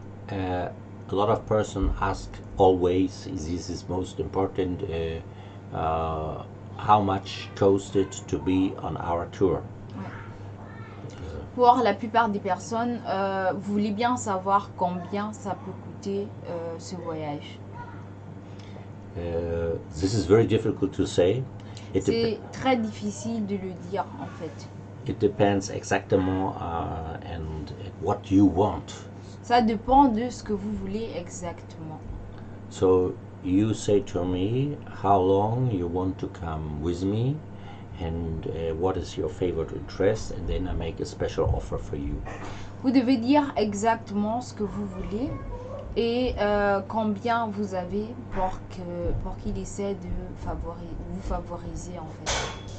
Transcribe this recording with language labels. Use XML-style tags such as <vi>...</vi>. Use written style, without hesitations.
<en>A lot of person ask always. This is most important. How much cost it to be on our tour?</en> <fr>Pour la plupart des personnes, vous voulez bien savoir combien ça peut coûter ce voyage.</fr> <en>This is very difficult to say.</en> <fr>C'est très difficile de le dire en fait.</fr> <en>It depends exactement and what you want.</en> <fr>Ça dépend de ce que vous voulez exactement.</fr> <en>So you say to me how long you want to come with me and what is your favorite interest, and then I make a special offer for you.</en> <fr>Vous devez dire exactement ce que vous voulez et combien vous avez pour qu'il essaie de vous favoriser en fait.</fr>